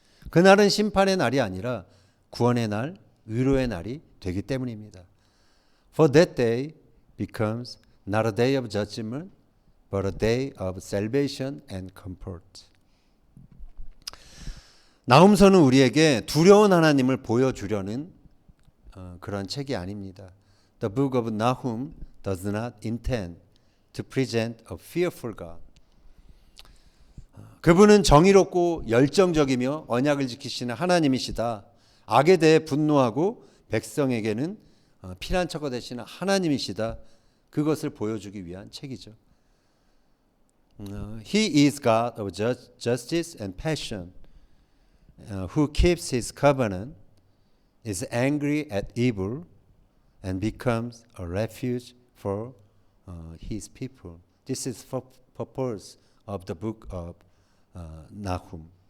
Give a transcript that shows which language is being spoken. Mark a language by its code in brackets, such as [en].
[ko] 그날은 심판의 날이 아니라 구원의 날, 위로의 날이 되기 때문입니다. [en] For that day becomes not a day of judgment, but a day of salvation and comfort. [ko] 나훔서는 우리에게 두려운 하나님을 보여주려는 그런 책이 아닙니다. [en] The book of Nahum does not intend to present a fearful God. [ko] 그분은 정의롭고 열정적이며 언약을 지키시는 하나님이시다. 악에 대해 분노하고 백성에게는 피난처가 되시는 하나님이시다. 그것을 보여주기 위한 책이죠. [en] He is God of justice and passion, who keeps his covenant is angry at evil and becomes a refuge for his people. This is the purpose of the book of Nahum.